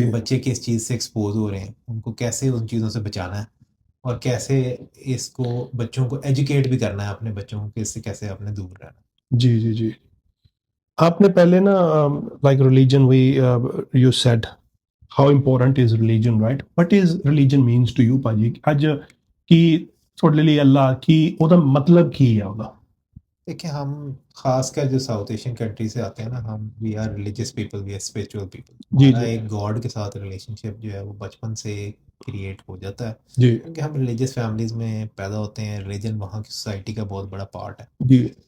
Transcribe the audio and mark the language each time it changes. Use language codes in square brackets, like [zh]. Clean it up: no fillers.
[hi] कि बच्चे किस चीज़ से एक्सपोज हो रहे हैं, उनको कैसे उन चीज़ों से बचाना है और कैसे इसको बच्चों को एजुकेट भी करना है, अपने बच्चों को इससे कैसे अपने दूर रहना। जी, जी, जी, आपने पहले ना [en] Like religion, we you said how important is religion, right? What is religion means to you पाजी? [hi] आज की [pa] ਤੁਹਾਡੇ ਲਈ ਅੱਲਾ ਕੀ ਉਹਦਾ ਮਤਲਬ ਕੀ ਹੈ ਉਹਦਾ? [hi] देखिए हम खासकर जो साउथ एशियन कंट्री से आते हैं ना, हम [en] We are religious people, we are spiritual people. [hi] जी हमारा जी एक गॉड के साथ रिलेशनशिप जो है वो बचपन से क्रिएट हो जाता है, जी क्योंकि हम रिलीजियस फैमिलीज में पैदा होते हैं। रिलीजन वहाँ की सोसाइटी का बहुत बड़ा पार्ट है। जी